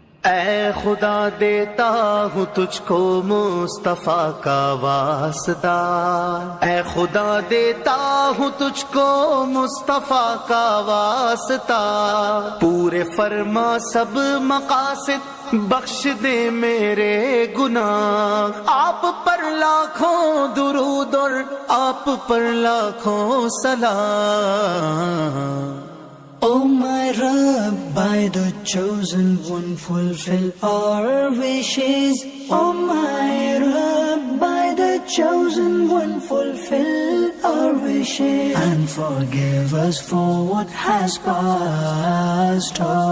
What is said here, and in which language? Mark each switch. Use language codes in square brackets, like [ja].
[ur] اے خدا دیتا ہوں تجھ کو مصطفیٰ کا واسطہ. اے خدا دیتا ہوں تجھ کو مصطفیٰ کا واسطہ. پورے فرما سب مقاصد بخش دے میرے گناہ. آپ پر لاکھوں درود اور آپ پر لاکھوں سلام. [en] O my Rabb, by the chosen one fulfill our wishes. O my Rabb, by the chosen one fulfill our wishes. And forgive us for what has passed.